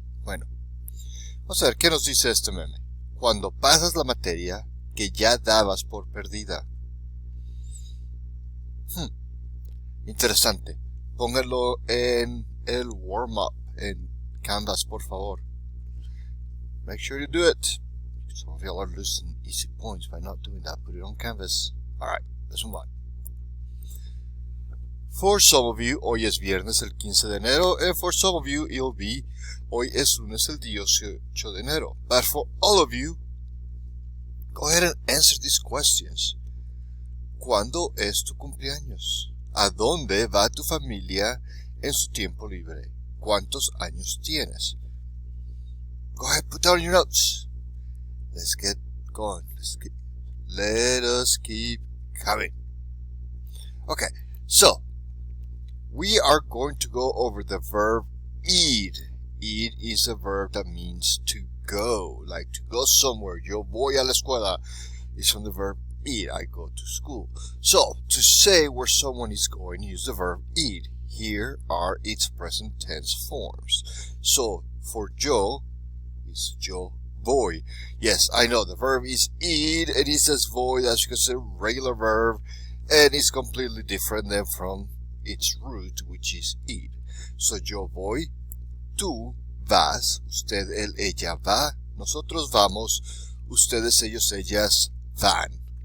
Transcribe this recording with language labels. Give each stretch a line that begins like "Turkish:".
Spanish: Bueno, vamos a ver qué nos dice este meme. Cuando pasas la materia que ya dabas por perdida. Interesante. Pónganlo en el warm-up en Canvas, por favor.
English: Make sure you do it. Some of y'all are losing easy points by not doing that. Put it on Canvas. Alright, let's move on. For some of you,
Spanish: hoy es viernes el 15 de enero,
English: and for some of you, it'll be,
Spanish: hoy es lunes el 18 de enero.
English: But for all of you, go ahead and answer these questions.
Spanish: ¿Cuándo es tu cumpleaños? ¿A dónde va tu familia en su tiempo libre? ¿Cuántos años tienes?
English: Go ahead, put down your notes. Let's get going. Let us keep coming. Okay, so we are going to go over the verb ir. Ir is a verb that means to go, like to go somewhere.
Spanish: Yo voy a la escuela
English: is from the verb ir. I go to school. So to say where someone is going, use the verb ir. Here are its present tense forms. So for yo is yo voy. Yes, I know the verb is ir and it says voy. That's because it's a regular verb and it's completely different than from its root, which is ir.
Spanish: So yo voy, tú vas, usted, él, ella va, nosotros vamos, ustedes, ellos, ellas van.